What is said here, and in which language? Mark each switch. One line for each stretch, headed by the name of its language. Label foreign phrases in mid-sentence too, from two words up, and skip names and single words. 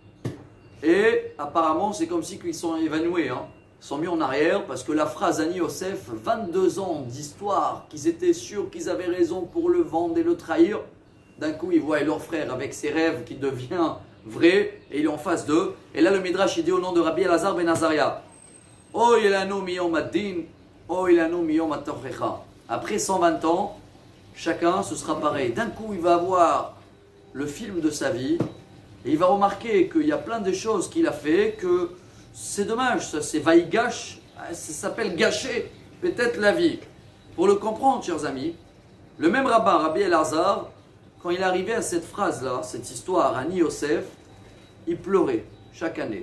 French: Et apparemment, c'est comme si ils sont évanouis, Ils sont mis en arrière parce que la phrase
Hebrew: אני יוסף,
French: 22 ans d'histoire, qu'ils étaient sûrs qu'ils avaient raison pour le vendre et le trahir. D'un coup, ils voient leur frère avec ses rêves qui devient vrai et il est en face d'eux. Et là, le Midrash, il dit au nom de Rabbi Elazar ben Azaria,
Hebrew: אוי לנו מיום הדין אוי לנו מיום התוכחה.
French: Après 120 ans, chacun, ce sera pareil. D'un coup, il va avoir le film de sa vie. Et il va remarquer qu'il y a plein de choses qu'il a fait, que c'est dommage, ça c'est vaïgash, ça s'appelle gâcher peut-être la vie. Pour le comprendre, chers amis, le même rabbin, Rabbi Elazar, quand il arrivait à cette phrase-là, cette histoire,
Hebrew: אני יוסף,
French: il pleurait chaque année.